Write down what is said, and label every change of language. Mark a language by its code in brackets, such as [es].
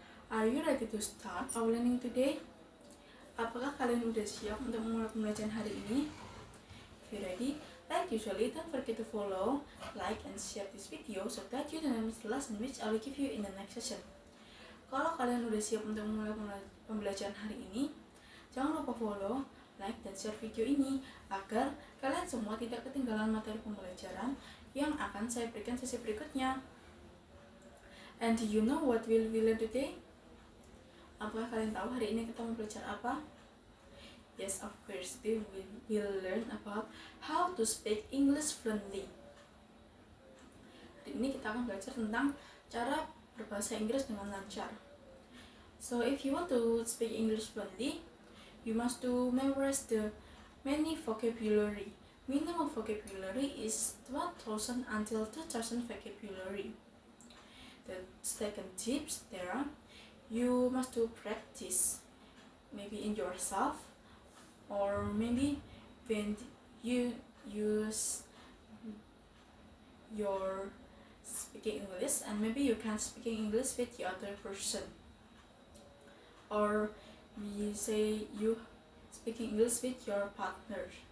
[en] Are you ready to start our learning today? [id] Apakah kalian udah siap untuk memulai pembelajaran hari ini? [en] If you're ready, like usually, don't forget to follow, like, and share this video so that you don't miss the lesson which I will give you in the next session. [id] Kalau kalian udah siap untuk memulai pembelajaran hari ini, jangan lupa follow, like, dan share video ini agar kalian semua tidak ketinggalan materi pembelajaran yang akan saya berikan sesi berikutnya. [en] And do you know what will we learn today? [id] Apakah kalian tahu hari ini kita mau belajar apa? [en] Yes, of course, we will learn about how to speak English fluently. [id] Hari ini kita akan belajar tentang cara berbahasa Inggris dengan lancar. [en] So if you want to speak English fluently, you must to memorize the many vocabulary. Minimum vocabulary is 1,000 until 2,000 vocabulary. The second tips there, you must to practice, maybe in yourself, or maybe when you use your speaking English, and maybe you can speaking English with the other person, or we say you speaking English with your partner.